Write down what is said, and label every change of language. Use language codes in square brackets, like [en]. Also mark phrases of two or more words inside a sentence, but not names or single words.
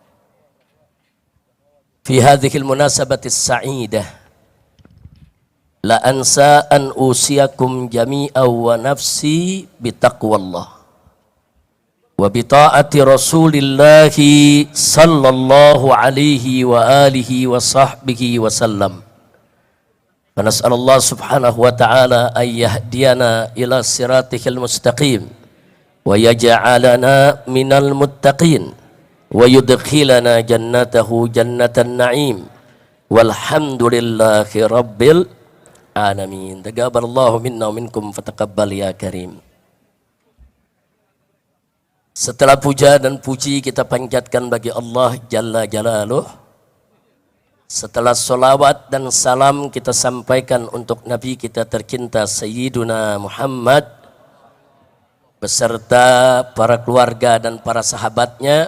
[ar] في هذه المناسبة السعيدة لا أنسى أن أوصيكم جميعا ونفسي بتقوى الله وبطاعة رسول الله صلى الله عليه وعلى آله وصحبه وسلم. فنسأل الله سبحانه وتعالى أن يهدينا إلى صراطه المستقيم ويجعلنا من المتقين ويدخلنا جنته جنة النعيم والحمد لله رب العالمين. تقبل الله منا ومنكم فتقبل يا كريم. [id] Setelah puja dan puji kita panjatkan bagi Allah [ar] جل جلاله. [id] Setelah solawat dan salam kita sampaikan untuk Nabi kita tercinta Sayyiduna Muhammad beserta para keluarga dan para sahabatnya.